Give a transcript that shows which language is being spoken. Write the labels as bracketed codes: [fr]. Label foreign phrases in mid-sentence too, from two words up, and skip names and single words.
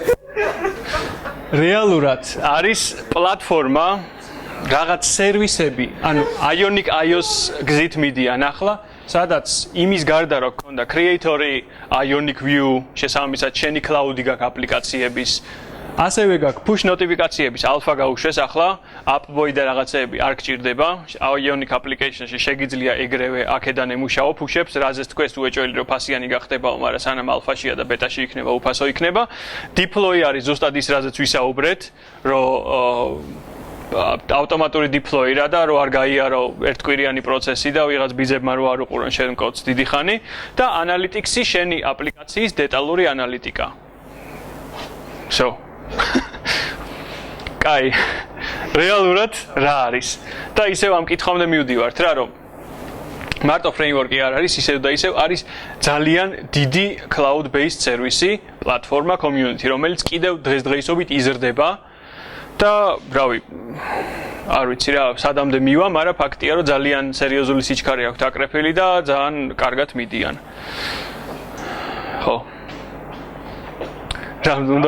[ka] რეალურად არის პლატფორმა, რაღაც სერვისები, ანუ Ionic iOS გზით მიდიან ახლა, სადაც იმის გარდა რომ გქონდა creator-ი, Ionic View, შესაბამისად შენი cloud-ი გაქვს აპლიკაციების ასევე გაქვს [en] push notification-ების [ka] alpha გაუშვეს ახლა, upvoid და რაღაცეები არ გჭირდება. Ionic application-ში შეგიძლია ეგრევე აქედან ემუშაო push-ებს, რაზეც თქვენს თუ ეჭველი რომ ფასიანი გახდებაო, მაგრამ სანამ alpha-შია და beta-ში იქნება, უფასო იქნება. Deploy არის ზუსტად ის, რაზეც ვისაუბრეთ, რომ ავტომატური deploy რა და რომ არ გაიარო ერთკვირიანი პროცესი და ვიღაც ბიზებმა რო არ უყურონ შენ კოდს დიდი ხანი და analytics-ი შენი აპლიკაციის დეტალური ანალიტიკა. So კაი რეალურად რა არის და ისევ ამ კითხვამდე მივდივართ რა რომ მარტო framework-ი არ არის ისევ და ისევ არის ძალიან დიდი [en] cloud based service-ი [ka] პლატფორმა community რომელიც კიდევ დღესდღეობით იზრდება და რავი არ ვიცი რა სადამდე მივა მაგრამ ფაქტია რომ ძალიან სერიოზული სიჩქარე აქვს აკრეფილი და ძალიან კარგად მიდიან ხო რა უნდა